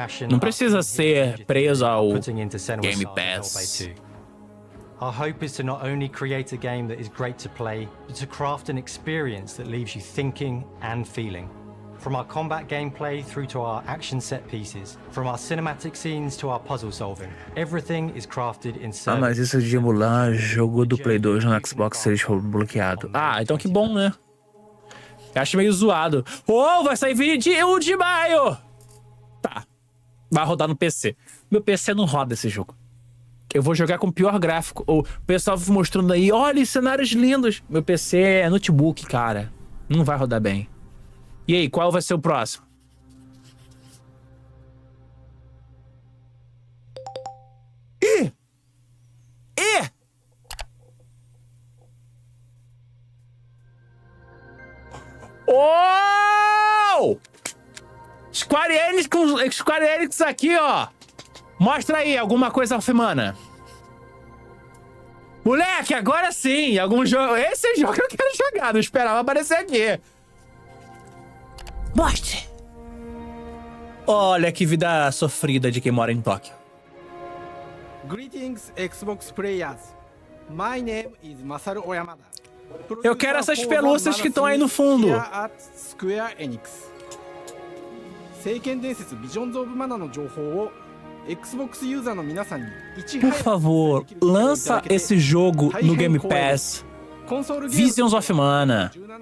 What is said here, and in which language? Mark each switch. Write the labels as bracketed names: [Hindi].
[Portuguese] Não precisa ser preso ao Game Pass. [English] Our hope is to not only create a game that is great to play, but to craft an experience that leaves you thinking and feeling. From our combat gameplay through to our action set pieces, from our cinematic scenes to our puzzle solving, everything is crafted in service. [Portuguese] Mas isso de emular jogo do Play 2 no Xbox Series foi bloqueado. Então que bom, né? Eu acho meio zoado. Vai sair vídeo de maio! Tá. Vai rodar no PC. Meu PC não roda esse jogo. Eu vou jogar com o pior gráfico. O pessoal mostrando aí, olha, cenários lindos. Meu PC é notebook, cara. Não vai rodar bem. E aí, qual vai ser o próximo? Oh! Square Enix aqui, ó. Mostra aí alguma coisa alfemana. Moleque, agora sim. Algum jogo. Esse jogo eu quero jogar. Não esperava aparecer aqui. Mostre! Olha que vida sofrida de quem mora em Tóquio. [English] Greetings, Xbox players. My name is Masaru Oyamada. [Portuguese] Eu quero essas pelúcias que estão aí no fundo. Square Enix. [Japanese] 聖剣伝説 Visions of Mana の情報を Xbox ユーザーの皆さんに [Portuguese] Por favor, lança esse jogo no Game Pass. Visions of Mana.